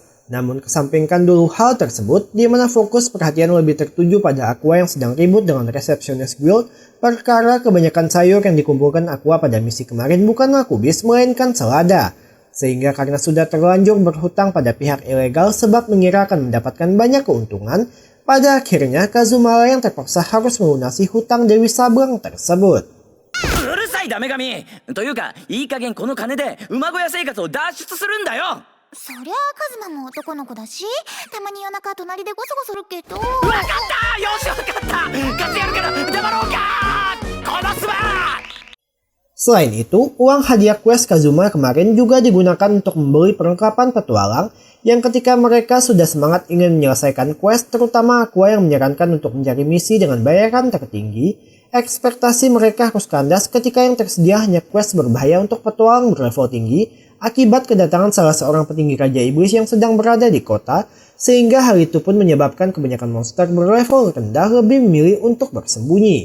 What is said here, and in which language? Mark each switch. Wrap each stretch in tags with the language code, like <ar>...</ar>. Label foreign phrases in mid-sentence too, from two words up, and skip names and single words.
<id>Namun kesampingkan dulu hal tersebut, di mana fokus perhatian lebih tertuju pada Aqua yang sedang ribut dengan resepsionis guild, perkara kebanyakan sayur yang dikumpulkan Aqua pada misi kemarin bukanlah kubis melainkan selada. Sehingga karena sudah terlanjur berhutang pada pihak ilegal sebab mengira akan mendapatkan banyak keuntungan, pada akhirnya Kazuma yang terpaksa harus melunasi hutang Dewi Sabrang tersebut.</id> <ja>うるさいダメ神というか、いい加減この金で馬小屋生活を脱出するんだよ。そりゃあカズマも男の子だし、たまに夜中隣でゴソゴソするけど。わかった、よしわかった、勝つやるから黙ろうか。このすば</ja> <id>Selain itu, uang hadiah quest Kazuma kemarin juga digunakan untuk membeli perlengkapan petualang yang ketika mereka sudah semangat ingin menyelesaikan quest, terutama Aqua yang menyarankan untuk mencari misi dengan bayaran tertinggi, ekspektasi mereka harus kandas ketika yang tersedia hanya quest berbahaya untuk petualang berlevel tinggi akibat kedatangan salah seorang petinggi Raja Iblis yang sedang berada di kota, sehingga hal itu pun menyebabkan kebanyakan monster berlevel rendah lebih memilih untuk bersembunyi.</id>